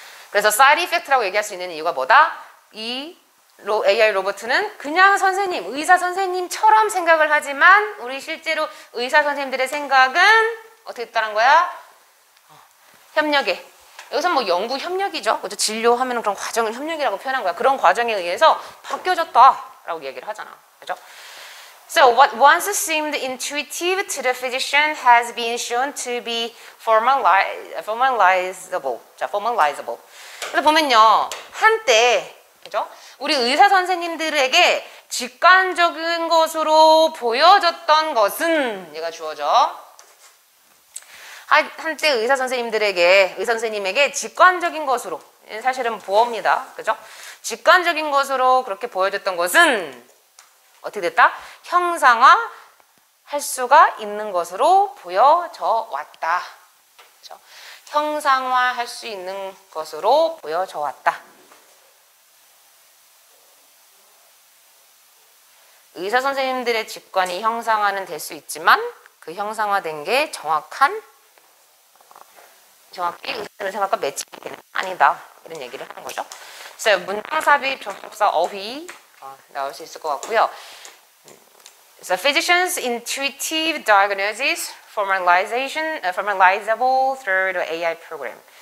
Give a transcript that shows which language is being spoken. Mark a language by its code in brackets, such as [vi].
[ko] 그래서 사이드 이펙트라고 얘기할 수 있는 이유가 뭐다? 이 AI 로봇은 그냥 선생님, 의사 선생님처럼 생각을 하지만 우리 실제로 의사 선생님들의 생각은 어떻게 있다는 거야? 협력에. 여기서 뭐 연구 협력이죠. 그죠? 진료하면 그런 과정을 협력이라고 표현한 거야. 그런 과정에 의해서 바뀌어졌다라고 얘기를 하잖아. 그죠? [en] So what once seemed intuitive to the physician has been shown to be formalizable. [ko] 자, formalizable. 그래서 보면요. 한때 그죠? 우리 의사 선생님들에게 직관적인 것으로 보여졌던 것은 얘가 주어져. 한때 의사 선생님에게 직관적인 것으로 사실은 보어입니다. 그죠? 직관적인 것으로 그렇게 보여졌던 것은 어떻게 됐다? 형상화 할 수가 있는 것으로 보여져 왔다. 그죠? 형상화 할 수 있는 것으로 보여져 왔다. 의사 선생님들의 직관이 형상화는 될 수 있지만 그 형상화된 게 정확히 의사의 생각과 매치되는 아니다. 이런 얘기를 하는 거죠. 그래서 문장 삽입, 접속사, 어휘 나올 수 있을 것 같고요. [en] So physicians' intuitive diagnosis formalizable through the AI program.